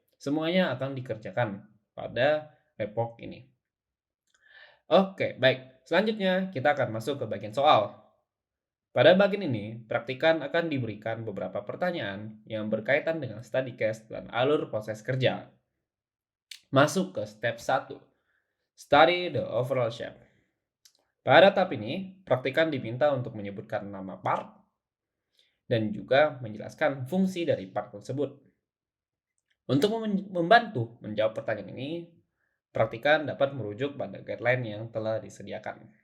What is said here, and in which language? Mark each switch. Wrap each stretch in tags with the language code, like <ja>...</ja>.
<id>Semuanya akan dikerjakan pada lepok ini. Oke, baik. Selanjutnya kita akan masuk ke bagian soal. Pada bagian ini, praktikan akan diberikan beberapa pertanyaan yang berkaitan dengan study case dan alur proses kerja. Masuk ke step 1.</id> <en>Study the overall shape.</en> <id>Pada tahap ini, praktikan diminta untuk menyebutkan nama part dan juga menjelaskan fungsi dari part tersebut. Untuk membantu menjawab pertanyaan ini, praktikan dapat merujuk pada guideline yang telah disediakan.</id>